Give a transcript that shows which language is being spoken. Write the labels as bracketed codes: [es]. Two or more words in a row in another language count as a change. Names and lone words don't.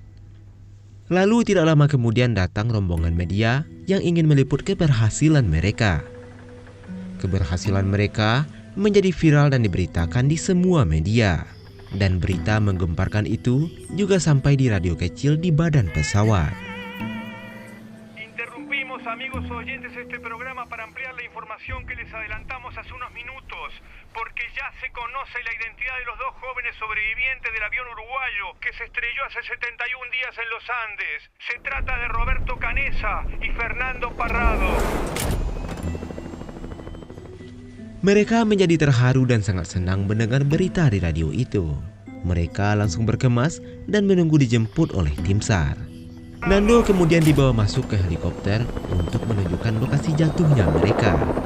[id] Lalu tidak lama kemudian datang rombongan media yang ingin meliput keberhasilan mereka. Keberhasilan mereka menjadi viral dan diberitakan di semua media. Dan berita menggemparkan itu juga sampai di radio kecil di badan pesawat. [es] Interrumpimos, amigos oyentes, este programa para ampliar la información que les adelantamos hace unos minutos, porque ya se conoce la identidad de los dos jóvenes sobrevivientes del avión uruguayo que se estrelló hace 71 días en los Andes. Se trata de Roberto Canessa y Fernando Parrado. [id] Mereka menjadi terharu dan sangat senang mendengar berita di radio itu. Mereka langsung berkemas dan menunggu dijemput oleh tim SAR. Nando kemudian dibawa masuk ke helikopter untuk menunjukkan lokasi jatuhnya mereka.